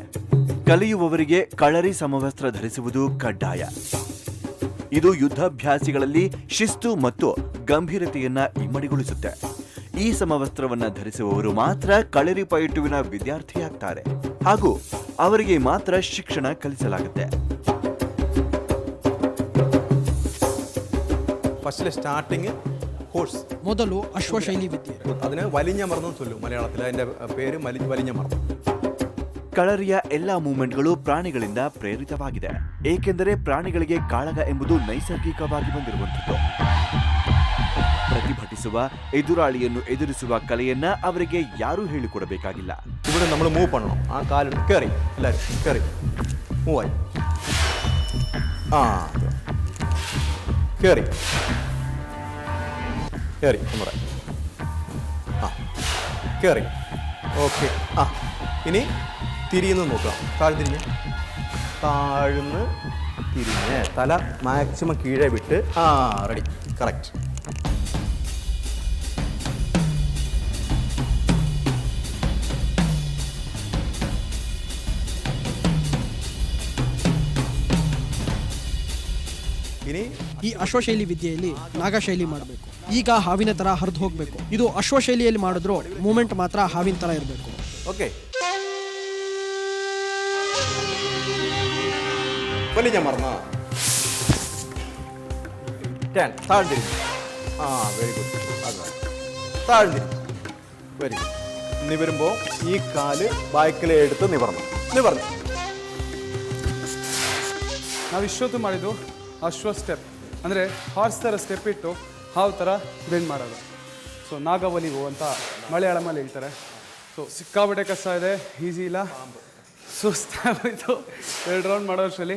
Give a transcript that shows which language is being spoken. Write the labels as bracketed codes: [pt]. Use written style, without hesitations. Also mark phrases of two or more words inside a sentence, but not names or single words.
[kn] ಕಲಿಯುವವರಿಗೆ ಕಳರಿ ಸಮವಸ್ತ್ರ ಧರಿಸುವುದು ಕಡ್ಡಾಯ. ಇದು ಯುದ್ಧಾಭ್ಯಾಸಿಗಳಲ್ಲಿ ಶಿಸ್ತು ಮತ್ತು ಗಂಭೀರತೆಯನ್ನ ಇಮ್ಮಡಿಗೊಳಿಸುತ್ತೆ. ಈ ಸಮವಸ್ತ್ರವನ್ನ ಧರಿಸುವವರು ಮಾತ್ರ ಕಳರಿ ಪಯಟ್ಟುವಿನ ವಿದ್ಯಾರ್ಥಿಯಾಗ್ತಾರೆ ಹಾಗೂ ಅವರಿಗೆ ಮಾತ್ರ ಶಿಕ್ಷಣ ಕಲಿಸಲಾಗುತ್ತೆ. [ml] ഫസ്റ്റിലെ [en] starting horse. [kn] ಮೊದಲು ಅಶ್ವಶೈಲಿ ವಿದ್ಯೆ. [ml] അതിന് വലിഞ്ഞ മർദ്ദം ചൊല്ലും മലയാളത്തിൽ. അതിന്റെ പേര് വലിഞ്ഞ മർദ്ദം. [kn] ಕಳರಿಯ ಎಲ್ಲಾ ಮೂವ್ಮೆಂಟ್ಗಳು ಪ್ರಾಣಿಗಳಿಂದ ಪ್ರೇರಿತವಾಗಿದೆ. ಏಕೆಂದರೆ ಪ್ರಾಣಿಗಳಿಗೆ ಕಾಳಗ ಎಂಬುದು ನೈಸರ್ಗಿಕವಾಗಿ ಬಂದಿರುವಂಥದ್ದು. ಪ್ರತಿಭಟಿಸುವ, ಎದುರಾಳಿಯನ್ನು ಎದುರಿಸುವ ಕಲೆಯನ್ನ ಅವರಿಗೆ ಯಾರೂ ಹೇಳಿಕೊಡಬೇಕಾಗಿಲ್ಲ. [ml] ഇവിടെ നമ്മൾ മൂവ് பண்ணணும். ആ കാലിൽ കയറി എല്ലാവരും കയറി മൂവായി. ആ കയറി കയറി നമ്മുടെ ആ കയറി. ഓക്കെ. ആ ഇനി തിരിയുന്നു നോക്കാം. താഴ്ന്നിരിഞ്ഞ് താഴ്ന്ന് തിരിഞ്ഞ് തല മാക്സിമം കീഴേ വിട്ട്. ആ റെഡി. കറക്റ്റ്. [kn] ಈ ಅಶ್ವಶೈಲಿ ವಿದ್ಯೆಯಲ್ಲಿ ನಾಗಶೈಲಿ ಮಾಡಬೇಕು. ಈಗ ಹಾವಿನ ತರ ಹರಿದು ಹೋಗ್ಬೇಕು. ಇದು ಅಶ್ವಶೈಲಿಯಲ್ಲಿ ಮಾಡಿದ್ರು ಮೂಮೆಂಟ್ ಮಾತ್ರ ಹಾವಿನ ತರ ಇರಬೇಕು. ಓಕೆ. [ml] വലിഞ്ഞ മറന്ന താഴ്ന്നിരി. ആ [en] very good. [ml] അത് താഴ്ന്നിരി. [en] very good. [ml] നിവരുമ്പോൾ ഈ കാല് ബാക്കിലെ എടുത്ത് നിവർന്നു. [kn] ನಾವು ಇಷ್ಟೊತ್ತು ಮಾಡಿದ್ದು ಅಶ್ವ ಸ್ಟೆಪ್, ಅಂದರೆ ಹಾರ್ಸ್ ಥರ ಸ್ಟೆಪ್ ಇಟ್ಟು ಹಾವು ಥರ ಬೆಂಡ್ ಮಾಡೋದು. ಸೊ ನಾಗವಲಿಗು ಅಂತ ಮಲಯಾಳಮಲ್ಲಿ ಹೇಳ್ತಾರೆ. ಸೊ ಸಿಕ್ಕಾಬಟ್ಟೆ ಕಷ್ಟ ಇದೆ, ಈಸಿ ಇಲ್ಲ, ಸುಸ್ತಾಗೋಯ್ತು 2 ರೌಂಡ್ ಮಾಡೋ ವರ್ಷದಲ್ಲಿ.